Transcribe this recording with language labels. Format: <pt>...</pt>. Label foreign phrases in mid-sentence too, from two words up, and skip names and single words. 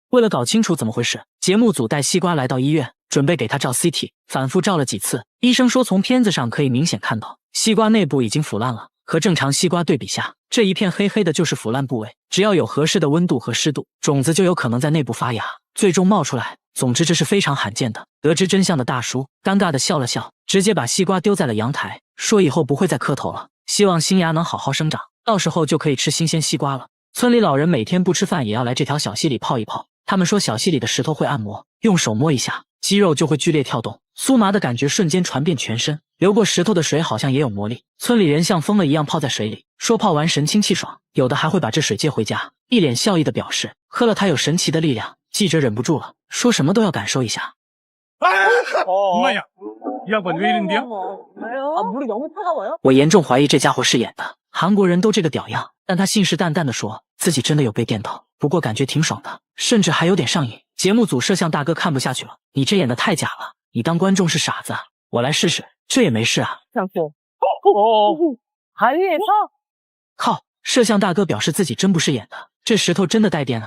<zh>為了搞清楚怎麼回事，節目組帶西瓜來到醫院，準備給他照 CT， 反復照了幾次。醫生說從片子上可以明顯看到，西瓜內部已經腐爛了，和正常西瓜對比下，這一片黑黑的就是腐爛部位。只要有合適的溫度和濕度，種子就有可能在內部發芽，最終冒出來。總之這是非常罕見的。得知真相的大叔尷尬地笑了笑，直接把西瓜丟在了陽台，說以後不会再磕頭了，希望新芽能好好生長，到時候就可以吃新鮮西瓜了。村裡老人每天不吃飯也要來這條小溪裡泡一泡，他們說小溪裡的石頭會按摩，用手摸一下，肌肉就會劇烈跳動，酥麻的感覺瞬間傳遍全身。流過石頭的水好像也有魔力，村裡人像瘋了一樣泡在水裡，說泡完神清氣爽，有的還會把這水接回家，一臉笑意的表示喝了它有神奇的力量。記者忍不住了，說什麼都要感受一下。我嚴重懷疑這家伙是演的，韓國人都這個屌樣，但他信誓旦旦地說自己真的有被電到，不過感覺挺爽的，甚至還有點上癮。節目組攝像大哥看不下去了，你這演的太假了，你當觀眾是傻子啊？我來試試，這也沒事啊。靠，攝像大哥表示自己真不是演的，這石頭真的帶電啊。</zh>